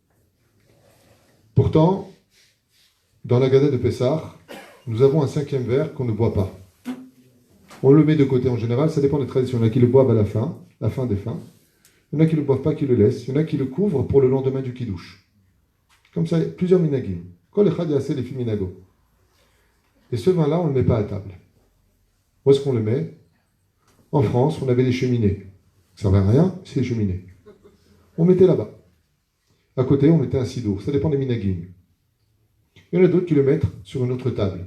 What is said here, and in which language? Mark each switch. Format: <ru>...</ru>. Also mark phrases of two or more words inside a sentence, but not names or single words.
<fr>Pourtant, dans la Gada de Pessah, nous avons un 5e verre qu'on ne boit pas. On le met de côté en général, ça dépend des traditions. Il y en a qui le boivent à la fin des fins. Il y en a qui ne le boivent pas, qui le laissent. Il y en a qui le couvrent pour le lendemain du kidouche. Comme ça, plusieurs minagim.</fr> <he>כל אחד יעשה לפי מנהגו.</he> <fr>Et ce vin-là, on ne le met pas à table. Où est-ce qu'on le met? En France, on avait des cheminées. Ça ne servait à rien, c'est des cheminées. On mettait là-bas. À côté, on mettait un sidour. Ça dépend des minagim. Il y en a d'autres qui le mettent sur une autre table.</fr>